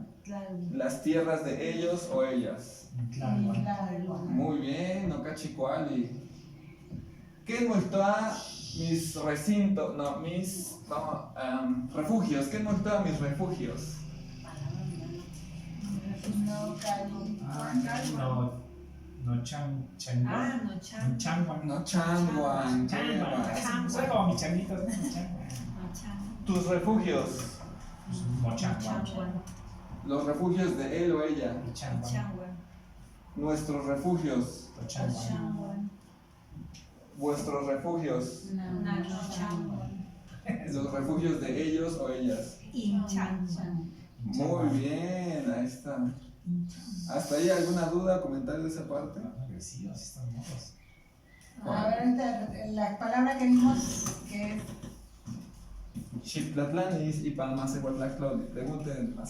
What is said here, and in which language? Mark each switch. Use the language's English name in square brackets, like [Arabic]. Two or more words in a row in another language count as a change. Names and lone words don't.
[Spanish] Las tierras de ellos o ellas. [Nahuatl languages] Tlalpan. [Spanish] Muy bien, Okachicuali. ¿Qué moltoa mis recintos? No, refugios. ¿Qué moltoa mis refugios? No, [Nahuatl languages] Cali. No changuan. no chan. Changuan. No changuan. Changuan. [Spanish] Soy como mi changuito. ¿No? Changuan. [Nahuatl languages] No chan. [Spanish] Tus refugios. [Nahuatl languages] No changuan. [Spanish] Los refugios de él o ella. [Nahuatl languages] No changuan. Changuan. [Spanish] Nuestros refugios. [Nahuatl languages] No changuan. Changuan. [Spanish] Vuestros refugios. [Nahuatl languages] No changuan. [Spanish] Los refugios de ellos o ellas. [Nahuatl languages] In changuan. [Spanish] Muy bien, ahí está. ¿Hasta ahí alguna duda, comentario de esa parte? Agresivos, están modos. A ver, la palabra que vimos, que es [Nahuatl languages] Xiptlatlanis y Palmacehuatlactlauli. [Spanish] Pregunten más.